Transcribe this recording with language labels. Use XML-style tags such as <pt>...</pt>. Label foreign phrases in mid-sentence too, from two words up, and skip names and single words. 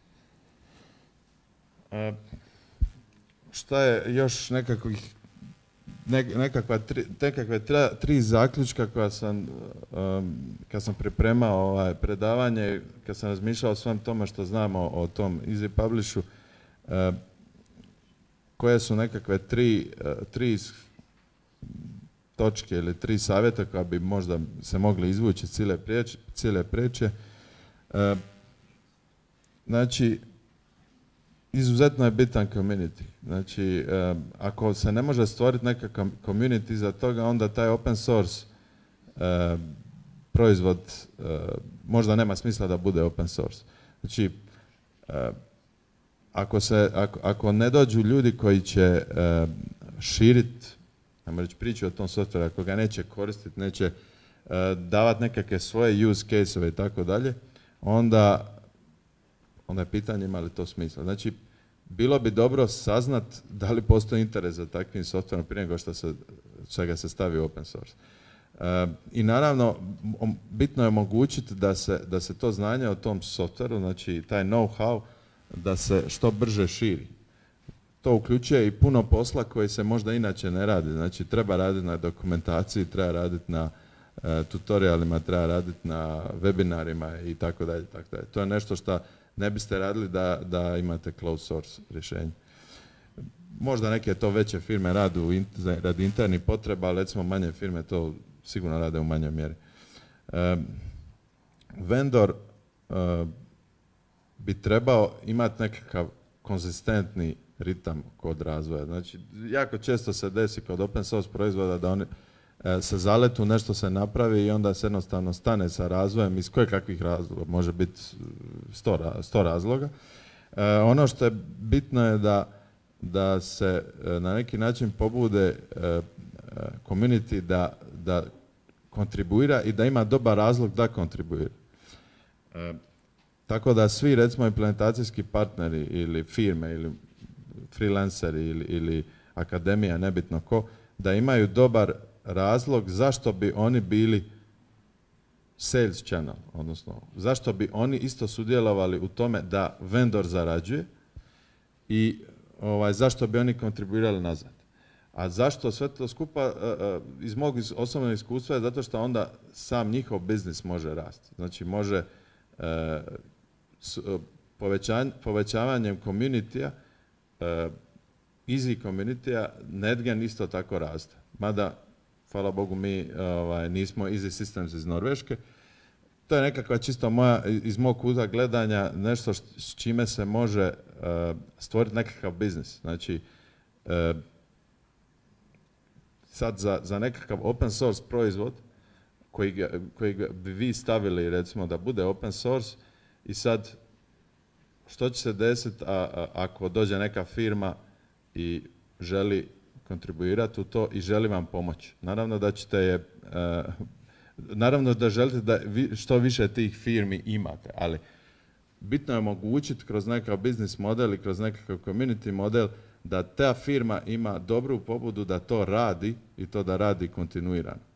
<hr>Šta je još nekakvih nekakve tri zaključka koja sam, kad sam pripremao predavanje, kad sam razmišljao o svem tome što znamo o tom Easy Publishu, koje su nekakve tri točke ili tri savjeta koja bi možda se mogli izvući cijele priče. Znači, izuzetno je bitan community. Znači, ako se ne može stvoriti nekakav community za toga, onda taj</hr> <en>open source</en> <hr>proizvod možda nema smisla da bude</hr> <en>open source.</en> <hr>Znači, ako ne dođu ljudi koji će širiti, ajmo reći, priču o tom softveru, ako ga neće koristiti, neće davati nekakve svoje</hr> <en>use case-</en> <hr>ove i tako dalje, onda je pitanje ima li to smisla. Znači, bilo bi dobro saznat da li postoji interes za takvim softverom prije nego čega se stavi</hr> <en>open source.</en> <hr>I naravno, bitno je omogućiti da se to znanje o tom softveru, znači taj know-how, da se što brže širi. To uključuje i puno posla koji se možda inače ne radi. Znači, treba raditi na dokumentaciji, treba raditi na tutorialima, treba raditi na webinarima i tako dalje. To je nešto što ne biste radili da imate</hr> <en>closed source</en> <hr>rješenje. Možda neke to veće firme radi internih potreba, ali recimo manje firme to sigurno rade u manjoj mjeri. Vendor bi trebao imati nekakav konzistentni ritam kod razvoja. Znači, jako često se desi kod</hr> <en>open source</en> <hr>proizvoda da oni se zaletu, nešto se napravi i onda se jednostavno stane sa razvojem iz kakvih razloga, može biti 100 razloga. Ono što je bitno je da se na neki način pobude community da kontribuira i da ima dobar razlog da kontribuira. Tako da svi, recimo, implementacijski partneri ili firme ili freelanceri ili akademija, nebitno ko, da imaju dobar razlog zašto bi oni bili</hr> <en>sales channel,</en> <hr>odnosno zašto bi oni isto sudjelovali u tome da vendor zarađuje i zašto bi oni kontribuirali nazad. A zašto sve to skupa, iz mog osobnog iskustva je zato što onda sam njihov biznis može rasti. Znači može povećavanjem community-a, easy community-a, NetGen isto tako raste. Mada, hvala Bogu, mi nismo easy systems iz Norveške. To je nekakva čisto moja, iz mog kuta gledanja, nešto s čime se može stvoriti nekakav biznis. Znači, sad za nekakav</hr> <en>open source</en> <hr>proizvod koji bi vi stavili, recimo, da bude</hr> <en>open source,</en> <hr>i sad što će se desiti ako dođe neka firma i želi kontribuirati u to i želi vam pomoći. Naravno da ćete naravno da želite da što više tih firmi imate, ali bitno je omogućiti kroz nekakav biznis model i kroz nekakav community model da ta firma ima dobru pobudu da to radi i to da radi kontinuirano.</hr>